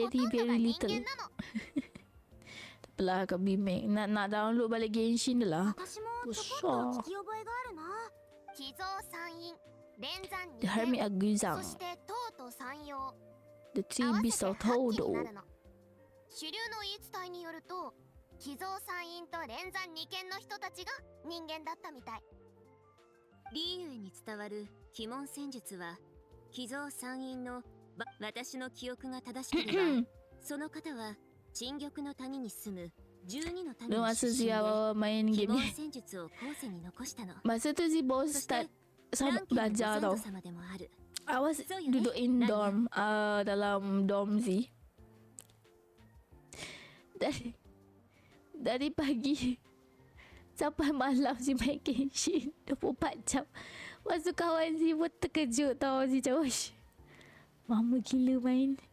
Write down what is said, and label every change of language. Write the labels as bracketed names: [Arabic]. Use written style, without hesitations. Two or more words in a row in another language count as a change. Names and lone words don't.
[Japanese] ほとんどが [English] very [Japanese] 人 [English] little. [Japanese] 間なの。 [Malay] Belah kat Bimek. Nak download balik Genshin dah lah. [Japanese] 私もちょこっと聞き覚えがあるな。寄贈三院、連山 [English] The [Japanese] 二 [English] Hermit [Japanese] 剣、 [English] Aguzang. [Japanese] そしてトート三葉。 [English] The [Japanese] 合 [English] Three [Japanese] わせ [English] Beasts [Japanese] て [English] of [Japanese] 8機に [English] Todo. [Japanese] なるの。主流の言い伝えによると、寄贈三院と連山二剣の人たちが人間だったみたい。リーユへに伝わる鬼門戦術は寄贈三院の私の記憶が正しければその方は陳玉の谷に住む12の谷 [Malay] Lu [Japanese] の [Malay] masa [Japanese] 出身 [Malay] Z [Japanese] で [Malay] awal main [Japanese] 鬼 [Malay] game [Japanese] 門 [Malay] ni. [Japanese] 戦術を後世に残したの。 [Malay] Masa tu Z baru [Japanese] そして [Malay] start [Japanese] ラン [Malay] sama [Japanese] ケのご [Malay] belajar [Japanese] 先 [Malay] tau. [Japanese] 祖様でもある。 [English] I was So, [Malay] yun duduk eh. [English] in [Malay] Nanya. dorm. Dalam dorm Z. Dari pagi sampai malam Z main Genshin 24 jam. Lepas tu kawan Z pun terkejut tau. Z macam "Uish, lama gila main."